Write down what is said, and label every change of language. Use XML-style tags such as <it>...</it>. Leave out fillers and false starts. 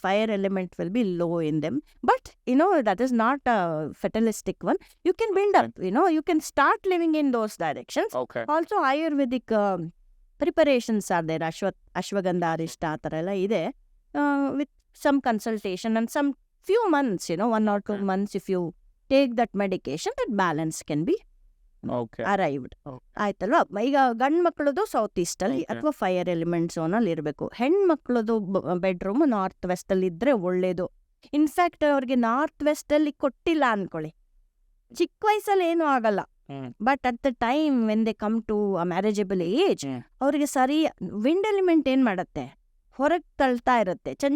<en>Fire element will be low in them, but that is not a fatalistic one. You can build up, you can start living in those directions. Also Ayurvedic preparations are there, ashwagandha, ಅರಿಷ್ಟ,</en> <kn>ಆ ಥರ ಎಲ್ಲ ಇದೆ.</kn> <en>With some consultation and some few months, 1 or 2 months, if you take that medication, that balance can be arrived.</en> <kn>ಆಯ್ತಲ್ವಾ. ಈಗ ಗಂಡ್ ಮಕ್ಕಳದು south East ಅಲ್ಲಿ ಅಥವಾ ಫೈರ್ ಎಲಿಮೆಂಟ್ ಝೋನ್ ಅಲ್ಲಿ ಇರಬೇಕು. ಹೆಣ್ಮಕ್ಳದು ಬೆಡ್ರೂಮ್ ನಾರ್ತ್ ವೆಸ್ಟ್ ಅಲ್ಲಿ ಇದ್ರೆ ಒಳ್ಳೇದು. ಇನ್ಫ್ಯಾಕ್ಟ್ ಅವ್ರಿಗೆ ನಾರ್ತ್ ವೆಸ್ಟ್ ಅಲ್ಲಿ ಕೊಟ್ಟಿಲ್ಲ ಅನ್ಕೊಳ್ಳಿ, ಚಿಕ್ಕ ವಯಸ್ಸಲ್ಲಿ ಏನೂ ಆಗಲ್ಲ.</kn> <en>but at the time when they come to marriageable age,</en> <kn>ಅವ್ರಿಗೆ ಸರಿ</kn> <en>wind element</en> <kn>ಏನ್ ಮಾಡತ್ತೆ, ಹೊರಗೆ ತಳ್ತಾ ಇರುತ್ತೆ.</kn>